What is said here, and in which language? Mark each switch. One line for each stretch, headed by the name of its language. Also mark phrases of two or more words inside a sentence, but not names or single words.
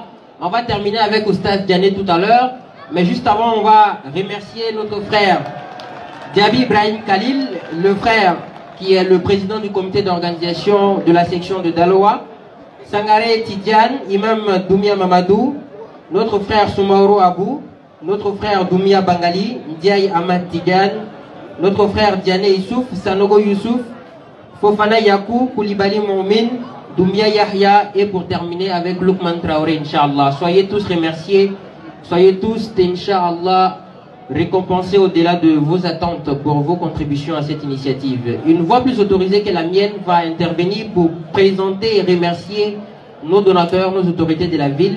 French: On va terminer avec Oustaz Diané tout à l'heure. Mais juste avant, on va remercier notre frère Diaby Ibrahim Khalil, le frère qui est le président du comité d'organisation de la section de Daloa. Sangare Tidiane, Imam Doumia Mamadou, notre frère Soumaoro Abou, notre frère Doumia Bangali, Ndiaye Ahmad Tidiane, notre frère Diané Youssouf, Sanogo Youssouf, Fofana Yakou, Koulibaly Moumin, Doumia Yahya et pour terminer avec Lukman Traoré, Inch'Allah. Soyez tous remerciés, soyez tous, Inch'Allah, récompensés au-delà de vos attentes pour vos contributions à cette initiative. Une voix plus autorisée que la mienne va intervenir pour présenter et remercier nos donateurs, nos autorités de la ville.